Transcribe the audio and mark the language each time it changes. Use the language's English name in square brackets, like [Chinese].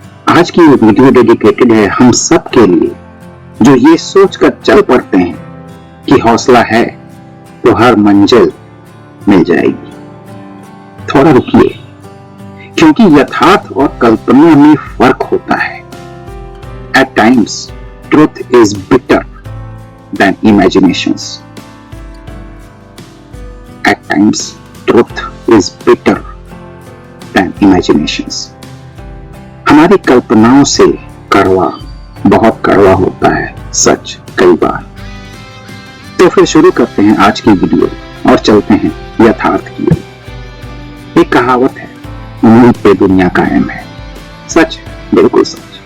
[Hindi] आज की ये वीडियो डेडिकेटेड है हम सब के लिए, जो ये सोचकर चल पड़ते हैं कि हौसला है तो हर मंजिल मिल जाएगी। थोड़ा रुकिए, क्योंकि यथार्थ और कल्पना में फर्क होता है। [English] At times, truth is bitter than imaginations. sometimes truth is bitter than imaginations. [Hindi] हमारी कल्पनाओं से कड़वा, बहुत कड़वा होता है सच कई बार। तो फिर शुरू करते हैं आज की वीडियो और चलते हैं यथार्थ की ओर। एक कहावत है, उम्मीद पे दुनिया कायम है। सच, बिल्कुल सच।